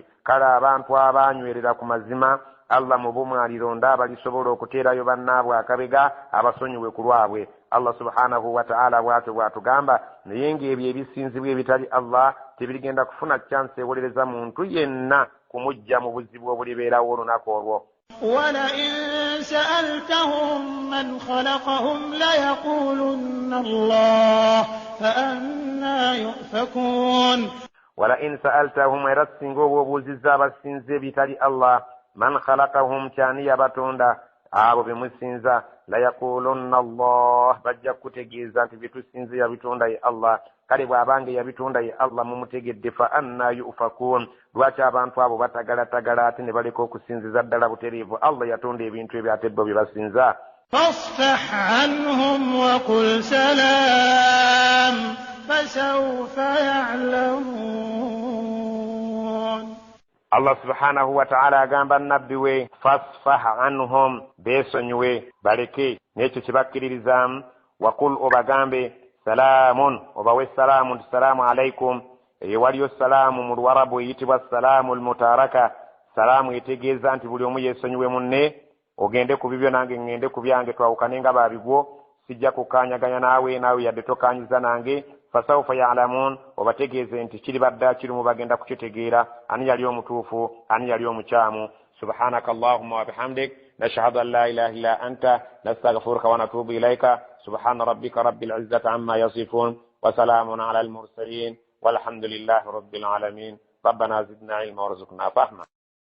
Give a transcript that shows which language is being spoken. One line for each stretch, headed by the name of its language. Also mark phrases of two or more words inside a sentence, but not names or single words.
Ganda: Kale abantu abanywerera ku mazima Allah mu bumu alironda abalisobola okuteerayo bannaabwe akabega abasonyiwe ku lwabwe.
Arabic: الله سبحانه وتعالى
Ganda: bw'atyo bw'atugamba naye ng'ebyo ebisinzibwa ebitali Allah tebirigenda kufuna chance ewolereza muntu yenna kumujja mu buzibu obulibeerawo olunaku olwo.
Arabic: ولئن سألتهم من خلقهم ليقولن الله فأنى يؤفكون. ولئن سألتهم
Ganda: era singa oba obuuzizza abasinza ebitali Allah
Arabic: من خلقهم
Ganda: kyani yabatonda abo bemusinza
Arabic: ليقولن الله
Ganda: bajja kutegeeza nti bitusinze yabitonda ye Allah. Kale bw'abange yabitonda ye Allah mumutegedde
Arabic: فأنى يؤفكون
Ganda: lwaki abantu abo batagalatagala ate ne baleka okusinziza ddala butereevu. Allah yatonda ebintu ebyo ate bo bye basinza.
Arabic: فاصفح عنهم وقل سلام فسوف يعلمون. الله سبحانه وتعالى
Ganda: agamba nabbi we
Arabic: فاصفح عنهم
Ganda: beesonyiwe baleke n'ekyo kibakkiririzaamu waqul obagambe salaamun obawe salaamu nti
Arabic: السلام عليكم.
Ganda: Eyo waliyo salaamu mu Luwarabu eyitibwa
Arabic: السلام المتاركة.
Ganda: Salaamu etegeeza nti buli omu yeesonyiwe munne ogende ku bibyo nange ngende ku byange twawukane nga baabigwo sijja kukaanyaganya naawe yadde tokaanyiza nange
Arabic: فسوف يعلمون
Ganda: obategeeze nti kiri badda kiri mu bagenda kukitegeera ani yali omutuufu ani yali omukyamu.
Arabic: سبحانك اللهم وبحمدك نشهد أن لا إله إلا أنت نستغفرك ونتوب إليك سبحان ربك رب العزة عما يصفون وسلام على المرسلين والحمد لله رب العالمين. ربنا زدنا علما وارزقنا فهما.